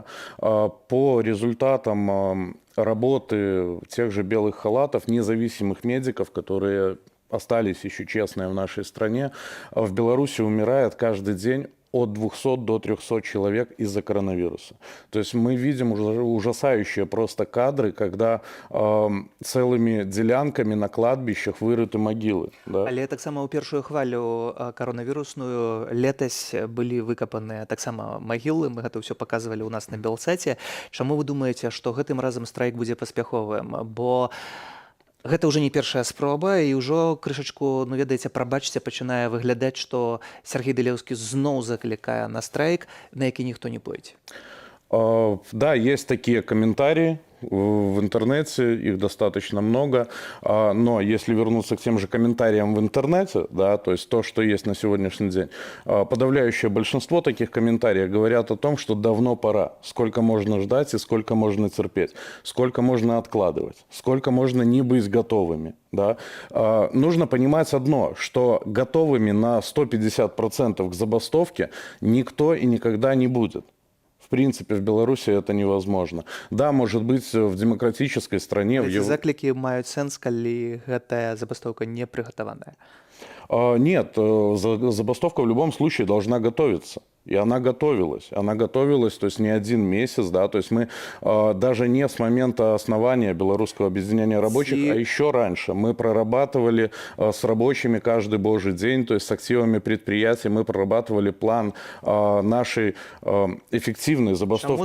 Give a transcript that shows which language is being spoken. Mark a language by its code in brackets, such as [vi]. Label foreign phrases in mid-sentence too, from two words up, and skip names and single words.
[ru] По результатам работы тех же белых халатов, независимых медиков, которые остались еще честные в нашей стране, в Беларуси умирает каждый день от 200 до 300 человек из-за коронавируса. То есть мы видим ужасающие просто кадры, когда целыми делянками на кладбищах вырыты могилы. Да? [be] Але таксама ў першую хвалю коронавірусную летась былі выкапаныя таксама магілы. Мы гэта ўсё паказвалі ў нас на Белсаце. Чаму вы думаеце, што гэтым разам страйк будзе паспяховым? Бо гэта ўжо не першая спроба, і ўжо крышачку, ну ведаеце, прабачце, пачынае выглядаць, што Сергей Даляўскі зноў заклікае на страйк, на які ніхто не пойдзе. [ru] Да, есть такие комментарии в интернете, их достаточно много, но если вернуться к тем же комментариям в интернете, да, то есть то, что есть на сегодняшний день, подавляющее большинство таких комментариев говорят о том, что давно пора, сколько можно ждать и сколько можно терпеть, сколько можно откладывать, сколько можно не быть готовыми. Да. Нужно понимать одно, что готовыми на 150% к забастовке никто и никогда не будет. В принципе, в Беларуси это невозможно. Да, может быть, в демократической стране... [be] Эти заклики маюць сэнс, калі гэтая [ru] забастовка не приготованная? Нет, забастовка в любом случае должна готовиться. И она готовилась. Она готовилась, то есть не один месяц, да, то есть мы даже не с момента основания Белорусского объединения рабочих, а еще раньше мы прорабатывали с рабочими каждый божий день, то есть с активами предприятий мы прорабатывали план нашей эффективной забастовки в будущем.